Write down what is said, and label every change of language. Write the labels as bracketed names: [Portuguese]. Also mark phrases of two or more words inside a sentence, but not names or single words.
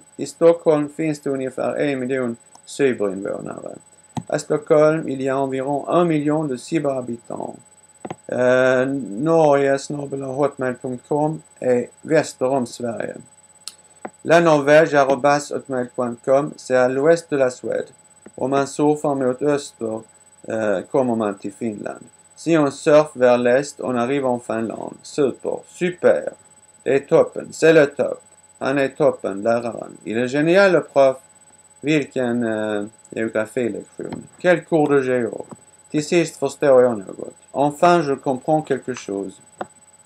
[Swedish] I Stockholm finns det ungefär 1 miljon cyberinvånare. [French] À Stockholm, il y a environ 1 million de cyberhabitants. [Swedish] Norge@hotmail.com är väster om Sverige. [French] La Norvège@hotmail.com, c'est à l'ouest de la Suède. [Swedish] Om man surfar mot öster kommer man till Finland. [French] Si on surfe vers l'est, on arrive en Finland. Super. [Swedish] Det är toppen. [French] C'est le top. [Swedish] Han är toppen, läraren. [French] Il est génial, le prof. [Swedish] Vilken geografilektion. [French] Quel cours de géo. [Swedish] Till sist förstår jag något. [French] Enfin, je comprends quelque chose.